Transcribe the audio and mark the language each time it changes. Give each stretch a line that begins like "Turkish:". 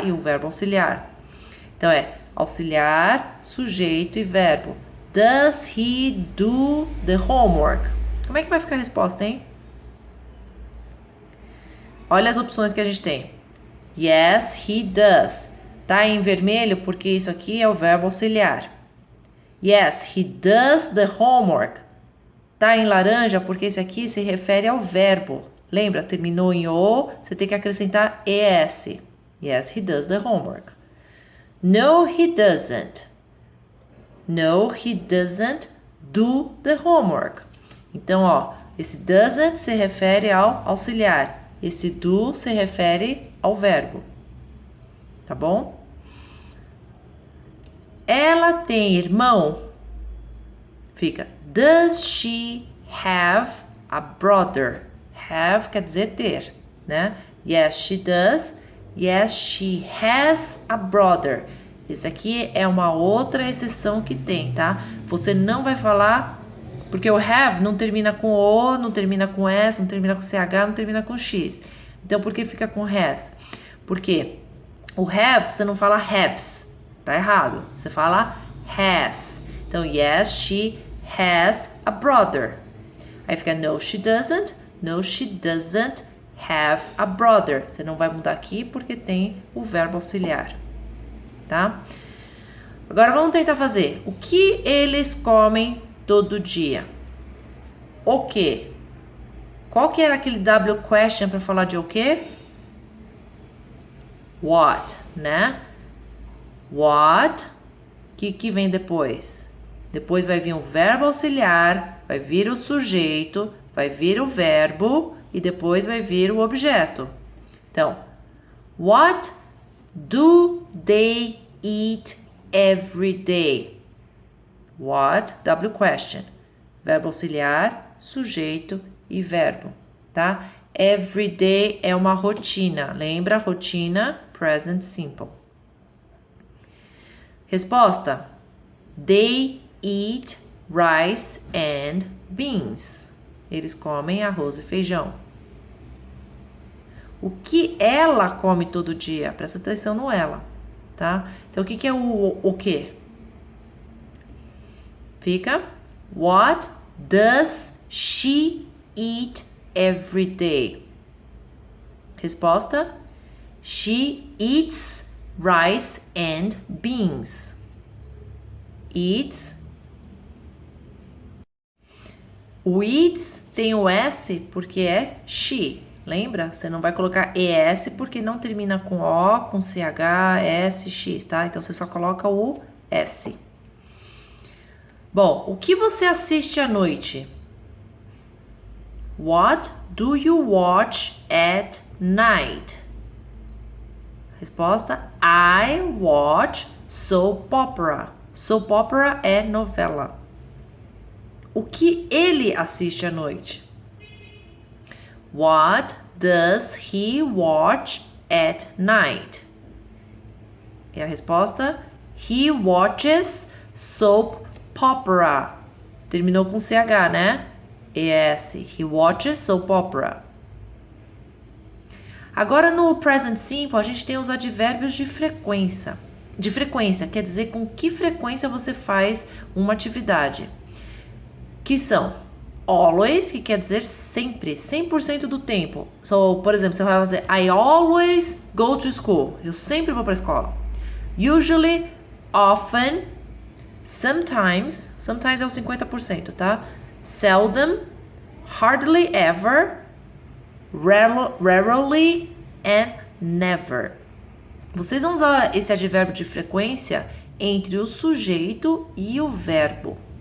Portuguese: E o verbo auxiliar. Então, é auxiliar, sujeito e verbo.
English: Does he do the homework?
Portuguese: Como é que vai ficar a resposta, hein? Olha as opções que a gente tem.
English: Yes, he does.
Portuguese: Tá em vermelho porque isso aqui é o verbo auxiliar.
English: Yes, he does the homework.
Portuguese: Tá em laranja porque esse aqui se refere ao verbo. Lembra? Terminou em O, você tem que acrescentar ES.
English: Yes, he does the homework. No, he doesn't. No, he doesn't do the homework.
Portuguese: Então, ó, esse doesn't se refere ao auxiliar. Esse do se refere ao verbo. Tá bom? Ela tem irmão?
English: Fica, does she have a brother?
Portuguese: Have quer dizer ter, né?
English: Yes, she does. Yes, she has a brother.
Portuguese: Esse aqui é uma outra exceção que tem, tá? Você não vai falar, porque o have não termina com O, não termina com S, não termina com CH, não termina com X. Então, por que fica com has? Porque o have, você não fala haves, tá errado. Você fala has.
English: Então, yes, she has a brother.
Portuguese: Aí fica
English: no, she doesn't. No, she doesn't have a brother.
Portuguese: Você não vai mudar aqui porque tem o verbo auxiliar. Tá? Agora vamos tentar fazer. O que eles comem todo dia? O quê? Qual que era aquele W question para falar de o quê? What, né? What? Que vem depois? Depois vai vir o verbo auxiliar, vai vir o sujeito, vai vir o verbo e depois vai vir o objeto.
English: Então, what do they eat every day?
Portuguese: What, W question. Verbo auxiliar, sujeito e verbo, tá? Every day é uma rotina. Lembra? Rotina, present simple.
English: Resposta. They eat rice and beans.
Portuguese: Eles comem arroz e feijão. O que ela come todo dia? Presta atenção no ela, tá? Então, o que é o quê?
English: Fica, what does she eat every day? Resposta, she eats rice and beans. Eats.
Portuguese: O eats tem o S porque é she. Lembra? Você não vai colocar ES porque não termina com O, com CH, S, X, tá? Então você só coloca o S. Bom, o que você assiste à noite?
English: What do you watch at night? Resposta: I watch soap opera.
Portuguese: Soap opera é novela. O que ele assiste à noite?
English: What does he watch at night?
Portuguese: E a resposta:
English: he watches soap opera.
Portuguese: Terminou com CH, né?
English: ES. He watches soap opera.
Portuguese: Agora no present simple a gente tem os advérbios de frequência. De frequência quer dizer com que frequência você faz uma atividade. Que são always, que quer dizer sempre, 100% do tempo.
English: So,
Portuguese: por exemplo, você vai fazer
English: I always go to school.
Portuguese: Eu sempre vou para a escola. Usually, often, sometimes é o 50%, tá?
English: Seldom, hardly ever, rarely and never.
Portuguese: Vocês vão usar esse advérbio de frequência entre o sujeito e o verbo.